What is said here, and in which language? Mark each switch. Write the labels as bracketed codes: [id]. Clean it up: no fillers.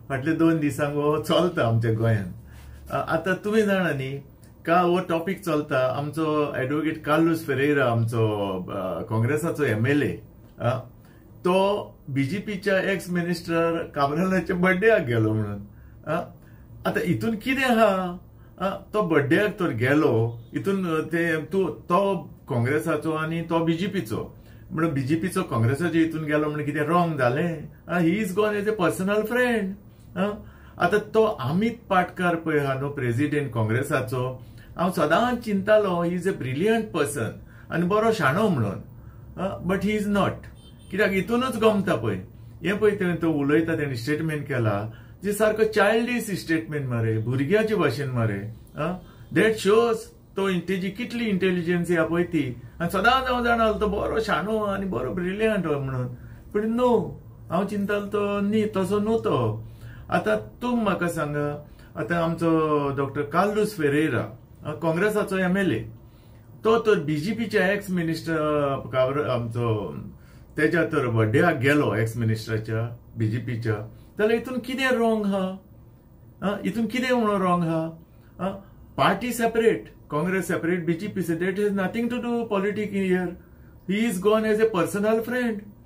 [gom] फाटले 2 दिसांक हो चलता आमच्या गोंयांत. आता तुम्ही जाणा न्ही का हो टॉपिक चलता. आमचो ॲडव्होकेट कार्लोस फेरेरा, आमचो काँग्रेसाचो MLA, तो बीजेपीच्या एक्स मिनिस्टर काब्रालाच्या बर्थडेक गेलो म्हणून. आता इथून कितें आहा, तो बर्थडेक तर गेलो, इथून तो काँग्रेसाचो आणि तो बीजेपीचो. म्हणून बीजेपीचो काँग्रेसाच्या हितून गेलो म्हणून कितें रॉंग जालें? [en] He is gone as a personal friend. [gom] आता तो अमित पाटकर पळय हा न्हू, प्रेसिडेंट काँग्रेसाचो, हांव सदांच चिंतालो [en] he is a brilliant person [gom] आनी बरो शाणो म्हणून. [en] But he is not. [gom] कित्याक हितूनच गमता पळय हें पळय तो उलयता, तेणी स्टेटमेंट केला जे सारको चायल्डिश स्टेटमेंट मरे, भुरग्याचे भाशेन मरे. [en] that shows [gom] तो तेजी कितली इंटेलिजन्स या पळय ती. आनी सदांच हांव जाणालो तो बरो शाणो आनी बरो ब्रिलियंट म्हणून. पण नो, हांव चिंतालो तो न्ही, तसो न्हू तो. आता तुम म्हाका सांगा, आता आमचो डॉक्टर कार्लोस फेरेरा, काँग्रेसाचो MLA, तो तर बीजेपीच्या एक्स मिनिस्टर आमचो तेच्या तर बर्थडेक गेलो, एक्स मिनिस्टराच्या बीजेपीच्या. जाल्यार हितून कितें रॉंग हा? हितून कितें म्हणून रॉंग हा? [en] Party separate, Congress separate, BJP separate. It has nothing to do politics here. He is gone as a personal friend.